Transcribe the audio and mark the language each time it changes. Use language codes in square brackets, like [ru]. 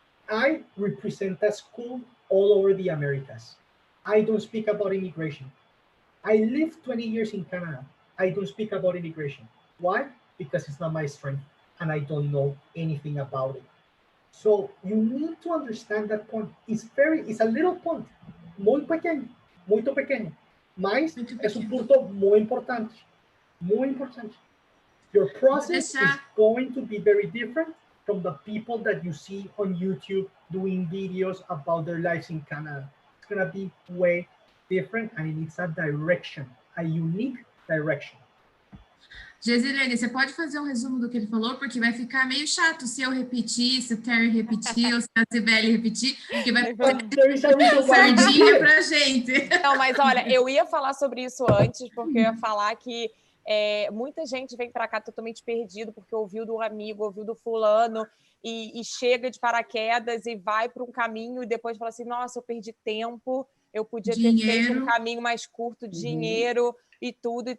[en] I represent a school all over the Americas. I don't speak about immigration. I lived 20 years in Canada. I don't speak about immigration. Why? Because it's not my strength and I don't know anything about it. So you need to understand that point. It's a little point, [es] muy pequeño, muito pequeño, mas es un punto muy importante, muy importante. [en] Your process is going to be very different from the people that you see on YouTube doing videos about their lives in Canada. It's going to be way different and it needs a direction, a unique direction. [pt] Gesilene, você pode fazer um resumo do que ele falou, porque vai ficar meio chato se eu repetir, se o Terry repetir, ou se a Sibeli repetir, porque vai ficar sardinha pra gente. Não, mas olha, eu ia falar sobre isso antes, porque eu ia falar que muita gente vem para cá totalmente perdido, porque ouviu do amigo, ouviu do fulano, e chega de paraquedas e vai para um caminho e depois fala assim, nossa, eu perdi tempo, eu podia ter feito um caminho mais curto, dinheiro e tudo.